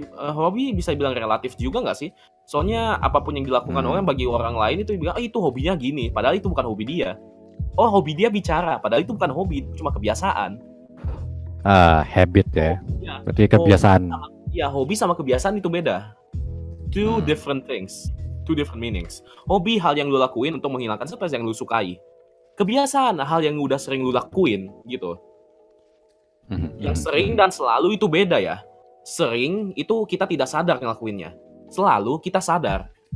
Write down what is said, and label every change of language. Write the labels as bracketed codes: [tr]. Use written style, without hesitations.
[id] Hobi bisa bilang relatif juga nggak sih? Soalnya apapun yang dilakukan orang bagi orang lain itu bilang, itu hobinya gini, padahal itu bukan hobi dia. Oh, hobi dia bicara, padahal itu bukan hobi, cuma kebiasaan. Habit ya. Berarti kebiasaan. Iya, hobi sama kebiasaan itu beda. [en] Two different things, two different meanings. [id] Hobi hal yang lu lakuin untuk menghilangkan stres yang lu sukai. Kebiasaan hal yang udah sering lu lakuin gitu. Yang sering dan selalu itu beda ya. Sering itu kita tidak sadar ngelakuinnya. Selalu kita sadar.